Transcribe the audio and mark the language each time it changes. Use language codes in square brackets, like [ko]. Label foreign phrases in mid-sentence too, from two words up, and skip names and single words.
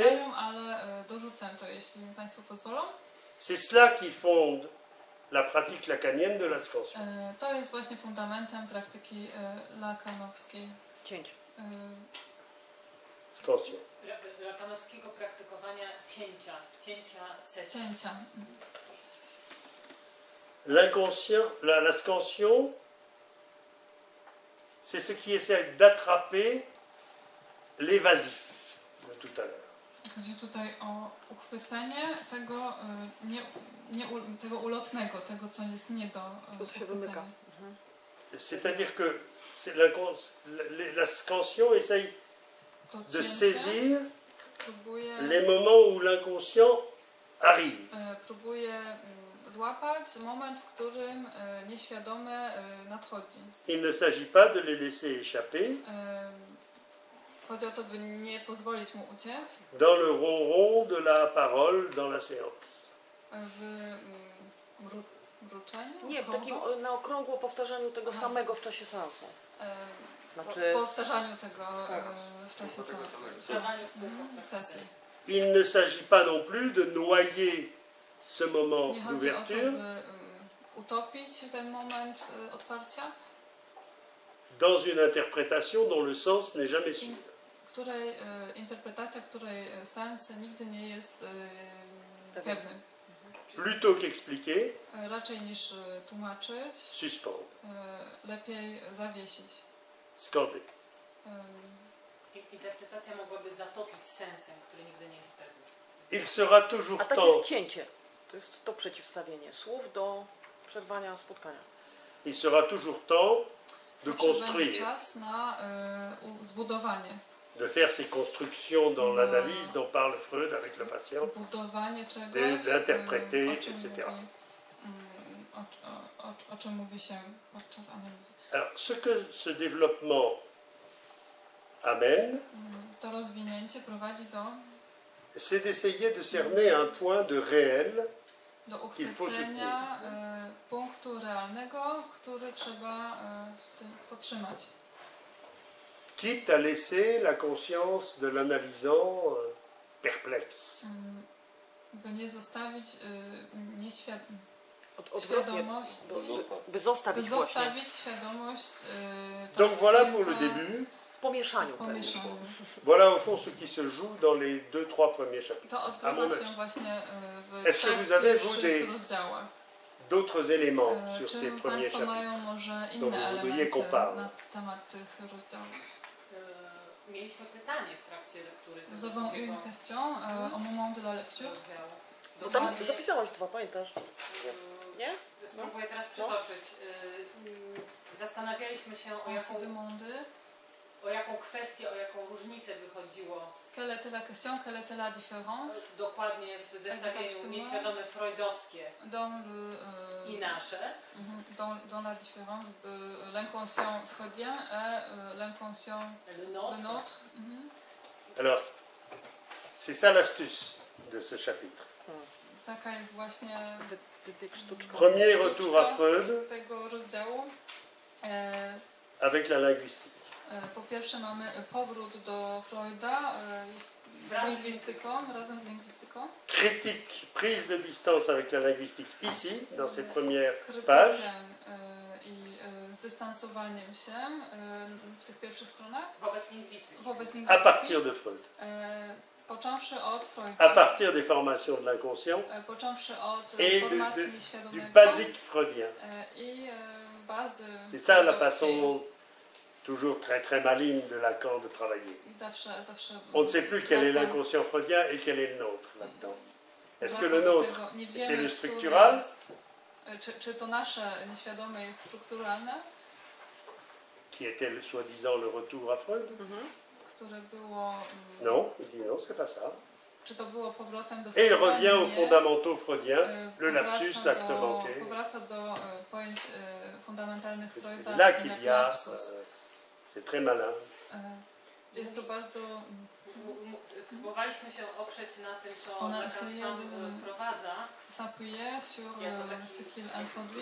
[pl] seminarium, ale dorzucę to, jeśli mi Państwo pozwolą. [fr] C'est cela qui fonde la pratique lacanienne de l'ascension. [pl] To jest właśnie fundamentem praktyki lakanowskiej. Cięć. [fr] Ascension. [pl] Lakanowskiego praktykowania cięcia sesji. Cięcia. [fr] L'inconscient, l'ascension, c'est ce qui essaie d'attraper l'évasif de tout à l'heure. [pl] Chodzi tutaj o uchwycenie tego, tego ulotnego, tego, co jest nie do To się wymyka. uchwycenia. [fr] C'est-à-dire que l'ascension essaye [pl] To [fr] de [pl] cięcie [fr] saisir [pl] próbuje, [fr] les moments où l'inconscient arrive. [pl] próbuje złapać moment, w którym nieświadome nadchodzi. [fr] Il ne s'agit pas de les laisser échapper [pl] Chodzi o to, by nie pozwolić mu uciec [fr] dans le ronron de la parole dans la séance. [pl] w mruczeniu, Nie, w takim na okrągło powtarzaniu tego samego w czasie seansu. Znaczy, w powtarzaniu tego w czasie sesji. [fr] Il ne s'agit pas non plus de noyer ce moment [pl] Nie chodzi o to, [fr] d'ouverture [pl] by utopić ten moment otwarcia, [fr] dans une interprétation dont le sens n'est jamais sûr. [pl] której interpretacja, której sens nigdy nie jest pewny. [fr] Plutôt qu'expliquer, [pl] Raczej niż tłumaczyć, [fr] suspendre, [pl] lepiej zawiesić. [fr] scander. [pl] Interpretacja mogłaby zatopić sensem, który nigdy nie jest pewny. [fr] Il sera toujours [pl] a tak [fr] temps, [pl] jest cięcie. To jest to przeciwstawienie słów do przerwania spotkania. [fr] il sera toujours temps de [pl] Zawsze będzie [fr] construire, [pl] czas na zbudowanie. [fr] de faire ces constructions dans l'analyse dont parle Freud avec le patient. [pl] Budowanie czegoś, [fr] d'interpréter, [pl] o czym [fr] etc. [pl] mówi, o czym mówi się podczas analizy. [fr] Alors, ce que ce développement amène, [pl] To rozwinięcie prowadzi [fr] c'est d'essayer de cerner un point de réel [pl] do uchwycenia punktu realnego, który trzeba podtrzymać. [fr] quitte à laisser la conscience de l'analysant perplexe. [pl] By nie zostawić Odwrotnie, by zostawić właśnie. zostawić świadomość [fr] Donc voilà pour le [pl] pacjenta [fr] début. [pl] W pomieszaniu. w pomieszaniu. [fr] Voilà au fond ce qui se joue dans les 2-3 premiers chapitres. [pl] To [fr] À mon [pl] odbywa się [fr] avis. [pl] właśnie w [fr] Est-ce que [pl] trzech [fr] vous avez, vous, [pl] pierwszych [fr] des- [pl] rozdziałach. [fr] D'autres éléments sur [pl] Czy [fr] ces premiers [pl] Państwo mają [fr] chapitres [pl] może [fr] dont [pl] inne [fr] vous voudriez [pl] elementy [fr] qu'on parle? [pl] na temat tych rozdziałów? Mieliśmy pytanie w trakcie lektury tego [fr] Nous avons eu une [pl] drugiego [fr] question au moment de la lecture. [pl] rozdziału. Bo tam Dokładnie, zapisałaś dwa, pamiętasz? Nie? spróbuję teraz przytoczyć. Zastanawialiśmy się [fr] On se demandait [pl] o jaką kwestię, o jaką różnicę wychodziło [fr] quelle était la question, quelle était la différence [pl] dokładnie w zestawieniu [fr] Exactement. [pl] nieświadome freudowskie dans le i nasze. [fr] dans la différence de l'inconscient freudien et l'inconscient Le le nôtre. nôtre. Alors, c'est ça l'astuce de ce chapitre. [pl] taka jest właśnie Wybieg sztuczka. [fr] Premier retour à Freud [pl] tego rozdziału. [fr] avec la linguistique. [pl] Po pierwsze mamy powrót do Freuda z lingwistyką, razem z lingwistyką. [fr] Critique, prise de distance avec la linguistique ici, dans ces premières pages. [pl] Krytykiem i zdystansowaniem się w tych pierwszych stronach Wobec lingwistyki. wobec [fr] À [pl] lingwistyki. [fr] partir de Freud, [pl] Począwszy od [fr] à [pl] Freuda, [fr] partir des formations de l'inconscient [pl] począwszy od [fr] et [pl] formacji [fr] du [pl] nieświadomego [fr] basique freudien. [pl] I bazy [fr] C'est ça la [pl] freudowskiej. [fr] façon toujours très très maligne de Lacan de travailler. [pl] I zawsze [fr] On ne sait plus quel est [pl] Lacan [fr] l'inconscient freudien et quel est le nôtre là-dedans. Est-ce que [pl] wraca [fr] le [pl] do [fr] nôtre, [pl] tego, nie [fr] c'est [pl] wiemy, [fr] le [pl] który [fr] structural, [pl] jest, czy to nasze nieświadome jest strukturalne, [fr] qui était soi-disant le retour à Freud? [pl] które było... [fr] Non, il dit non, c'est pas ça. [pl] Czy to było powrotem do [fr] Et il [pl] Freuda? [fr] revient aux [pl] Nie. [fr] fondamentaux freudiens, le [pl] Powraca [fr] lapsus, [pl] do- [fr] l'acte manqué. [pl] Powraca do pojęć fundamentalnych Freuda, [fr] Là [pl] takich [fr] qu'il [pl] jak [fr] y a, [pl] lapsus. [fr] c'est très malin. [pl] Jest to bardzo... Próbowaliśmy się oprzeć na tym, co Ona Lacan [fr] essayait [pl] sam [fr] de- [pl] wprowadza, [fr] s'appuyer sur ce qu'il introduit